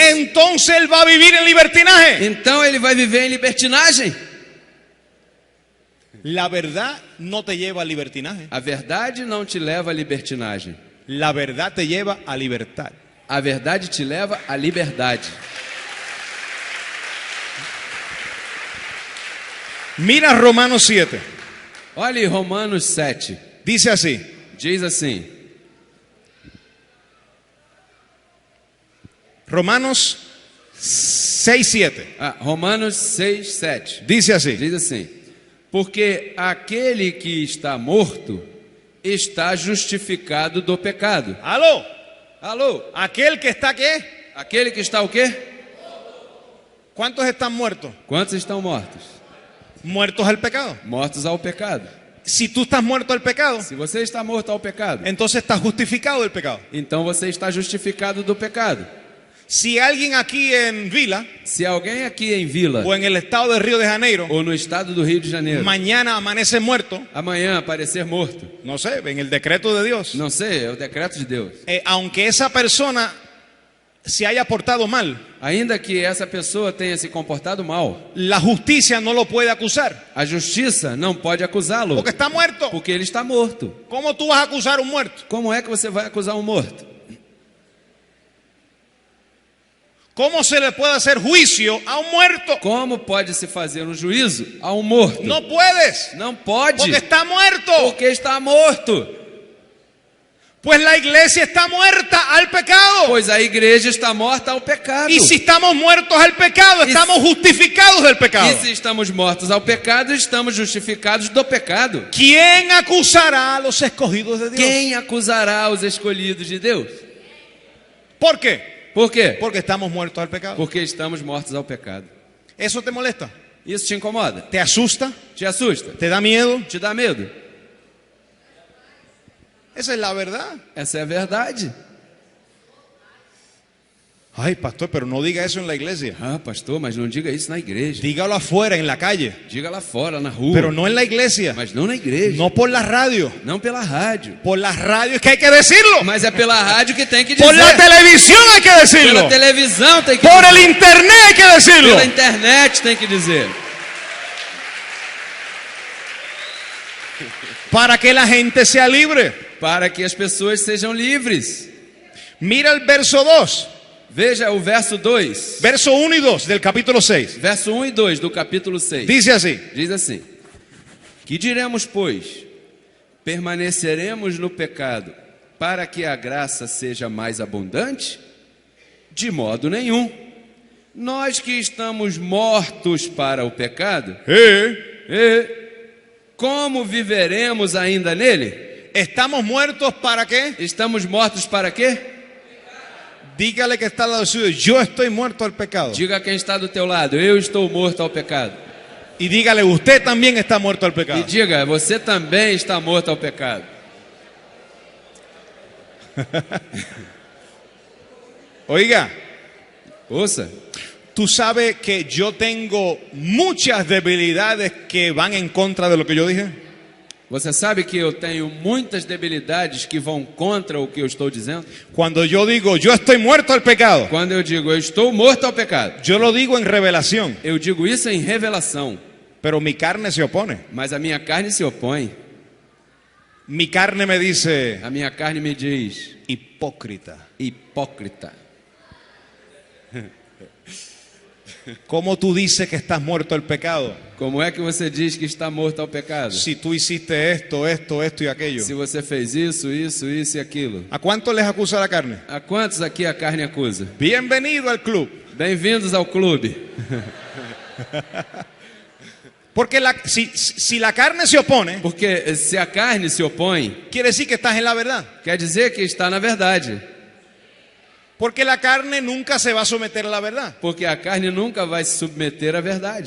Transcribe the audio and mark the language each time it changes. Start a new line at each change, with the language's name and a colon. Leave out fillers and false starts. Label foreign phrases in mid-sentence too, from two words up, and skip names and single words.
Spanish: entonces él va a vivir en libertinaje.
Portuguese: então ele vai viver em libertinagem.
Spanish: La verdad no te lleva a libertinaje.
Portuguese: A verdade não te leva à libertinagem.
Spanish: La verdad te lleva a libertad.
Portuguese: A verdade te leva à liberdade.
Spanish: Mira Romanos 7.
Portuguese: Olhe Romanos 7.
Spanish: Dice así.
Portuguese: Diz assim.
Spanish: Romanos 6, 7.
Portuguese: Romanos 6, 7.
Spanish: Dice así.
Portuguese: Diz assim: Porque aquele que está morto está justificado do pecado.
Spanish: Aló.
Portuguese: Alô?
Spanish: Aquel que está ¿qué?
Portuguese: Aquele que está o quê?
Spanish: ¿Cuántos están muertos?
Portuguese: Quantos estão mortos?
Spanish: Muertos al pecado.
Portuguese: Mortos ao pecado.
Spanish: Si tú estás muerto al pecado,
Portuguese: Se você está morto ao pecado,
Spanish: entonces estás justificado del pecado.
Portuguese: então você está justificado do pecado.
Spanish: Si alguien aquí en Vila
Portuguese: Se alguém aqui em Vila
Spanish: o en el estado de Río de Janeiro
Portuguese: ou no estado do Rio de Janeiro
Spanish: mañana amanece muerto,
Portuguese: amanhã aparecer morto,
Spanish: no sé, en el decreto de Dios,
Portuguese: não sei, é o decreto de Deus.
Spanish: Aunque esa persona se haya portado mal,
Portuguese: Ainda que essa pessoa tenha se comportado mal,
Spanish: la justicia no lo puede acusar,
Portuguese: a justiça não pode acusá-lo,
Spanish: porque está muerto.
Portuguese: porque ele está morto.
Spanish: ¿Cómo tú vas a acusar a un muerto?
Portuguese: Como é que você vai acusar um morto?
Spanish: ¿Cómo se le puede hacer juicio a un muerto?
Portuguese: Como pode se fazer um juízo a um morto?
Spanish: No puedes,
Portuguese: Não pode,
Spanish: porque está muerto.
Portuguese: porque está morto.
Spanish: Pues la iglesia está muerta al pecado.
Portuguese: Pois a igreja está morta ao pecado.
Spanish: Y si estamos muertos al pecado, Y estamos justificados del pecado.
Portuguese: E se estamos mortos ao pecado, estamos justificados do pecado.
Spanish: ¿Quién acusará a los escogidos de Dios?
Portuguese: Quem acusará os escolhidos de Deus?
Spanish: ¿Por qué?
Portuguese: Por quê?
Spanish: Porque estamos muertos al pecado.
Portuguese: Porque estamos mortos ao pecado.
Spanish: ¿Eso te molesta?
Portuguese: Isso te incomoda?
Spanish: ¿Te asusta?
Portuguese: Te assusta?
Spanish: ¿Te da miedo?
Portuguese: Te dá medo?
Spanish: Esa es la verdad.
Portuguese: Essa é a verdade.
Spanish: Ay, pastor, pero no diga eso en la iglesia.
Portuguese: Ah, pastor, mas não diga isso na igreja.
Spanish: Dígalo afuera, en la calle.
Portuguese: Diga lá fora, na rua.
Spanish: Pero no en la iglesia.
Portuguese: Mas não na igreja.
Spanish: No por la radio.
Portuguese: Não pela rádio.
Spanish: Por la radio es que hay que decirlo.
Portuguese: Mas é pela rádio que tem que dizer.
Spanish: Por la televisión hay que decirlo.
Portuguese: Pela televisão tem que
Spanish: Por
Portuguese: dizer.
Spanish: el internet hay que decirlo.
Portuguese: Pela internet tem que dizer.
Spanish: Para que la gente sea libre.
Portuguese: Para que as pessoas sejam livres.
Spanish: Mira el verso 2.
Portuguese: Veja o verso 2.
Spanish: Verso 1 y 2 del capítulo 6.
Portuguese: Verso 1 e 2 do capítulo 6.
Spanish: Dice así.
Portuguese: Diz assim: Que diremos, pois? Permaneceremos no pecado para que a graça seja mais abundante? De modo nenhum. Nós que estamos mortos para o pecado, como viveremos ainda nele?
Spanish: ¿Estamos muertos para qué?
Portuguese: Estamos mortos para quê?
Spanish: Dígale que está al lado suyo, yo estoy muerto al pecado.
Portuguese: Diga a quem está do teu lado: eu estou morto ao pecado.
Spanish: Y dígale, usted también está muerto al
Portuguese: E
Spanish: pecado.
Portuguese: diga: você também está morto ao pecado.
Spanish: Oiga,
Portuguese: Ouça,
Spanish: tú sabes que yo tengo muchas debilidades que van en contra de lo que yo dije.
Portuguese: você sabe que eu tenho muitas debilidades que vão contra o que eu estou dizendo?
Spanish: Cuando yo digo, yo estoy muerto al pecado,
Portuguese: Quando eu digo eu estou morto ao pecado,
Spanish: yo lo digo en revelación,
Portuguese: eu digo isso em revelação,
Spanish: pero mi carne se opone.
Portuguese: mas a minha carne se opõe.
Spanish: Mi carne me dice,
Portuguese: A minha carne me diz:
Spanish: hipócrita,
Portuguese: hipócrita.
Spanish: ¿cómo tú dices que estás muerto al pecado?
Portuguese: Como é que você diz que está morto ao pecado?
Spanish: Si tú hiciste esto, esto, esto y aquello.
Portuguese: Se você fez isso e aquilo.
Spanish: ¿A cuánto les acusa la carne?
Portuguese: A quantos aqui a carne acusa?
Spanish: Bienvenido al club.
Portuguese: Bem-vindos ao clube.
Spanish: Porque si la carne se opone,
Portuguese: Porque se a carne se opõe,
Spanish: quiere decir que estás en la verdad.
Portuguese: quer dizer que está na verdade.
Spanish: Porque la carne nunca se va a someter a la verdad.
Portuguese: Porque a carne nunca vai se submeter à verdade.